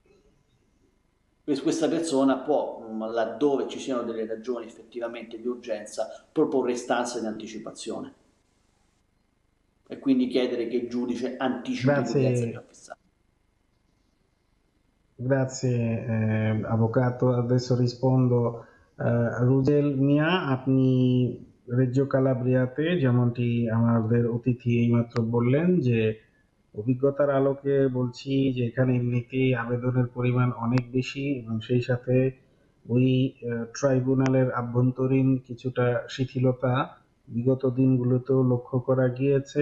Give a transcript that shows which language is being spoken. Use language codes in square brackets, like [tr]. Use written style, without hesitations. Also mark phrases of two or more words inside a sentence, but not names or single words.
[it] questa persona può, laddove ci siano delle ragioni effettivamente di urgenza, proporre istanze di anticipazione e quindi chiedere che il giudice anticipi l'udienza già Grazie, fissata. grazie, avvocato. Adesso rispondo. [bn] রুজেল মিয়া, আপনি রেজিও কালাব্রিয়াতে যেমনটি আমাদের অতিথি এইমাত্র বললেন যে অভিজ্ঞতার আলোকে বলছি যে এখানে এমনিতেই আবেদনের পরিমাণ অনেক বেশি এবং সেই সাথে ওই ট্রাইব্যুনালের আভ্যন্তরীণ কিছুটা শিথিলতা বিগত দিনগুলোতেও লক্ষ্য করা গিয়েছে।